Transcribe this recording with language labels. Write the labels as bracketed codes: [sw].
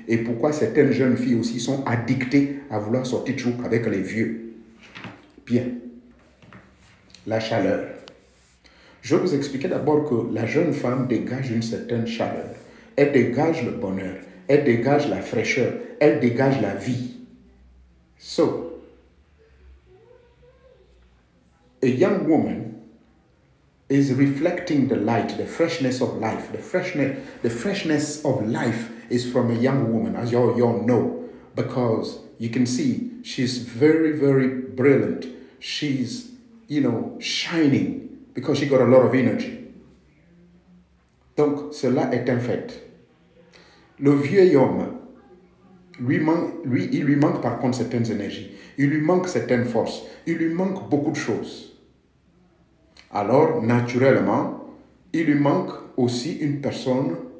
[fr] Et pourquoi certaines jeunes filles aussi sont addictées à vouloir sortir toujours avec les vieux. Bien. La chaleur. Je vais vous expliquer d'abord que la jeune femme dégage une certaine chaleur. Elle dégage le bonheur. Elle dégage la fraîcheur. Elle dégage la vie. [en] So, a young woman is reflecting the light, the freshness of life. The freshness of life is from a young woman, as you all know, because you can see she's very, very brilliant. She's, shining because she got a lot of energy. [fr] Donc, cela est un fait. Le vieil homme, il lui manque par contre certaines énergies. Il lui manque certaines forces. Il lui manque beaucoup de choses. Alors, naturellement, il lui manque aussi une personne.